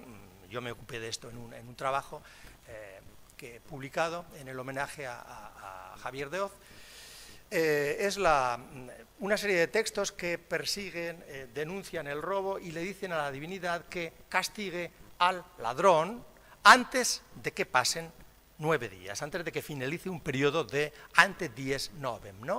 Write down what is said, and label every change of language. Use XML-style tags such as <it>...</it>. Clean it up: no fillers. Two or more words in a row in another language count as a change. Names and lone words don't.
<es>Yo me ocupé de esto en un trabajo que he publicado en el homenaje a Javier de Oz. Es una serie de textos que persiguen, denuncian el robo y le dicen a la divinidad que castigue al ladrón antes de que pasen 9 días, antes de que finalice un periodo de</es> <la>ante dies novem,</la> <es>¿no?</es>